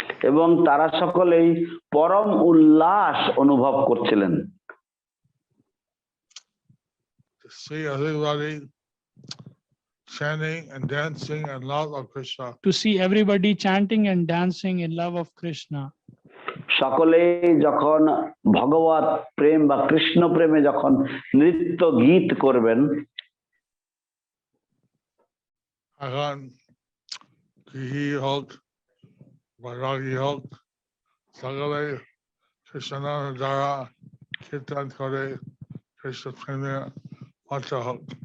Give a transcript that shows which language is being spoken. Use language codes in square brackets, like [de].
[bn] এবং তারা সকলেই পরম উল্লাস অনুভব করছিলেন। [en] See everybody chanting and dancing in love of Krishna. To see everybody chanting and dancing in love of Krishna. [bn] সকলেই যখন ভগবত প্রেম বা কৃষ্ণ প্রেমে যখন নৃত্য গীত করবেন, এখন গৃহী হোক বৈরাগী হোক সকলে কৃষ্ণের দ্বারা কীর্তন করে কৃষ্ণ প্রেমে মত্ত হোক।